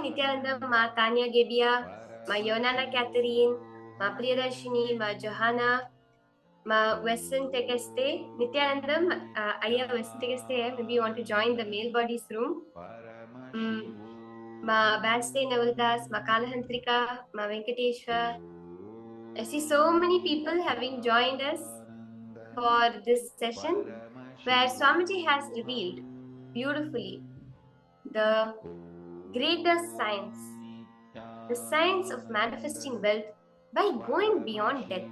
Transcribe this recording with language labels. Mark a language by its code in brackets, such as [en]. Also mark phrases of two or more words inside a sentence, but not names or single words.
[en] Nityananda, Ma Tanya Gebia, Ma Yonana Catherine, Ma Priyadarshini, Ma Johanna, Ma Western Tekeste. Nityananda, Aya Western Tekeste, maybe you want to join the male bodies room. Ma Baste Navaldas, Ma Kalahantrika, Ma Venkateshwar. I see so many people having joined us for this session where Swamiji has revealed beautifully the greatest science, the science of manifesting wealth by going beyond death.